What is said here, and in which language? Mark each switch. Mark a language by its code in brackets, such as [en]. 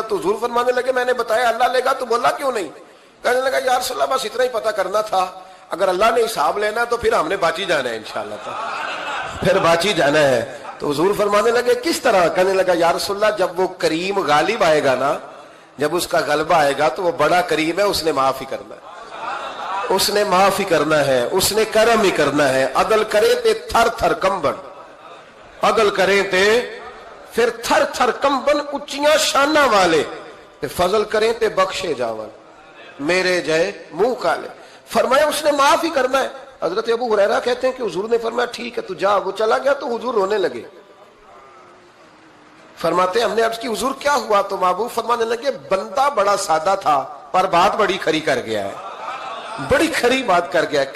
[ur] تو حضور فرمانے لگے میں نے بتایا اللہ لے گا. تو بولا کیوں نہیں. کہنے لگا یا رسول اللہ بس اتنا ہی پتہ کرنا تھا, اگر اللہ نے حساب لینا تو پھر ہم نے باچی جانا ہے انشاءاللہ, پھر باچی جانا ہے. تو حضور فرمانے لگے کس طرح. کہنے لگا یا رسول اللہ جب وہ کریم غالب آئے گا نا, جب اس کا غلبہ آئے گا تو وہ بڑا کریم ہے, اس نے معاف ہی کرنا ہے, اس نے معاف ہی کرنا ہے, اس نے کرم ہی کرنا ہے. [pa] عدل کرے تے تھر تھر کمبن, عدل کرے تے پھر تھر تھر کمبن اچیاں شانہ والے, تے فضل کرے تے بخشے جاون میرے جائے منہ کالے. [ur] فرمایا اس نے معاف ہی کرنا ہے. حضرت ابو ہریرہ کہتے ہیں کہ حضور نے فرمایا ٹھیک ہے تو جا. وہ چلا گیا تو حضور رونے لگے. فرماتے ہیں ہم نے عرض کی حضور کیا ہوا. تو محبوب فرمانے لگے بندہ بڑا سادہ تھا پر بات بڑی کھری کر گیا ہے, بڑی کھری بات کر گیا ہے.